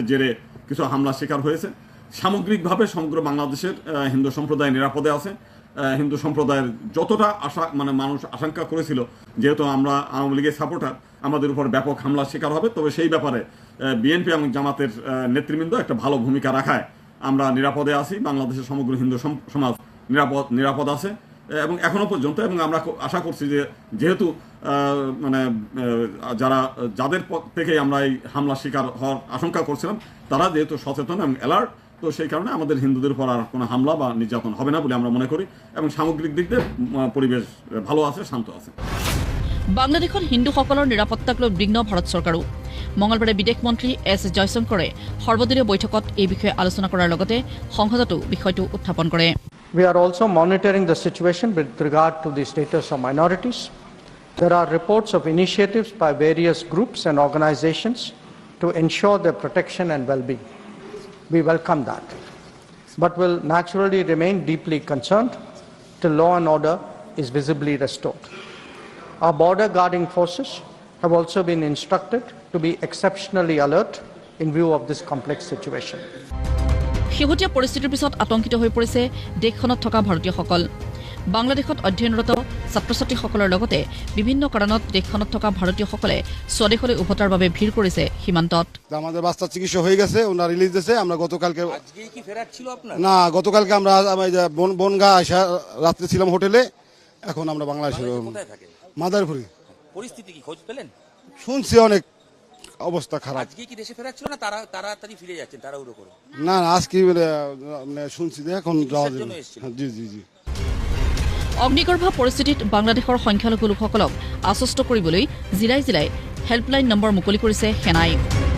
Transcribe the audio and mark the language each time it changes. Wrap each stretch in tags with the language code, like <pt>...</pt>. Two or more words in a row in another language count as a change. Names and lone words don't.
<bn>জেরে কিছু হামলা শিকার হয়েছে সামগ্রিকভাবে সমগ্র বাংলাদেশের হিন্দু সম্প্রদায় নিরাপদে আছে হিন্দু সম্প্রদায়ের যতটা মানুষ আশঙ্কা করেছিল যেহেতু আমরা আওয়ামী লীগের সাপোর্টার আমাদের উপর ব্যাপক হামলার শিকার হবে তবে সেই ব্যাপারে বিএনপি এবং জামাতের নেতৃবৃন্দ একটা ভালো ভূমিকা রাখায় আমরা নিরাপদে আছি বাংলাদেশের সমগ্র হিন্দু সমাজ নিরাপদ আছে এবং এখনো পর্যন্ত এবং আমরা আশা করছি যে যেহেতু যাদের থেকে আমরা এই হামলার শিকার হওয়ার আশঙ্কা করছিলাম তারা যেহেতু সচেতন এবং অ্যালার্ট তো সেই কারণে আমাদের হিন্দুদের উপর আর কোনো হামলা বা নির্যাতন হবে না বলে আমরা মনে করি এবং সামগ্রিক দিক দিয়ে পরিবেশ ভালো আছে শান্ত আছে</bn> <as>বাংলাদেশত হিন্দুসকলৰ নিৰাপত্তাক লৈ উদ্বিগ্ন ভাৰত চৰকাৰো মঙলবাৰে বিদেশ মন্ত্ৰী এছ জয়শংকৰে সৰ্বদলীয় বৈঠকত এই বিষয়ে আলোচনা কৰাৰ লগতে সংসদতো বিষয়টো উত্থাপন কৰে</as> <en>We are also monitoring the situation with regard to the status of minorities. There are reports of initiatives by various groups and organizations to ensure their protection and well-being. We welcome that, but will naturally remain deeply concerned till law and order is visibly restored. Our border guarding forces have also been instructed to be exceptionally alert in view of this complex situation.</en> <as>শেহতীয়া পৰিস্থিতিৰ পিছত আতংকিত হৈ পৰিছে দেশখনত থকা ভাৰতীয়সকল বাংলাদেশত অধ্যয়নৰত ছাত্ৰ ছাত্ৰীসকলৰ লগতে বিভিন্ন কাৰণত দেশখনত থকা ভাৰতীয়সকলে স্বদেশলৈ উভতাৰ বাবে ভিৰ কৰিছে সীমান্তত</as> <bn>আমাদের বাচ্চা চিকিৎসা হয়ে গেছে ওনার রিলিজ দিয়েছে আমরা গতকালকে আজকে কি ফেরার ছিল আপনার না গতকালকে আমরা বনগা আসা রাত্রে ছিলাম হোটেলে এখন আমরা বাংলাদেশে কোথায় থাকে মাদারপুরি পরিস্থিতি কি খোঁজ পেলেন শুনছি অনেক অবস্থা খারাপ আজকে কি দেশে ফেরার ছিল না তাড়াতাড়ি ফিরে যাচ্ছেন তাড়াহুড়ো করে না আজকে শুনছি যে এখন যাওয়া যাবে জি জি জি</bn> <as>অগ্নিগৰ্ভ পৰিস্থিতিত বাংলাদেশৰ সংখ্যালঘু লোকসকলক আশ্বস্ত কৰিবলৈ জিলাই জিলাই</as> <en>helpline number</en> <as>মুকলি কৰিছে সেনাই</as>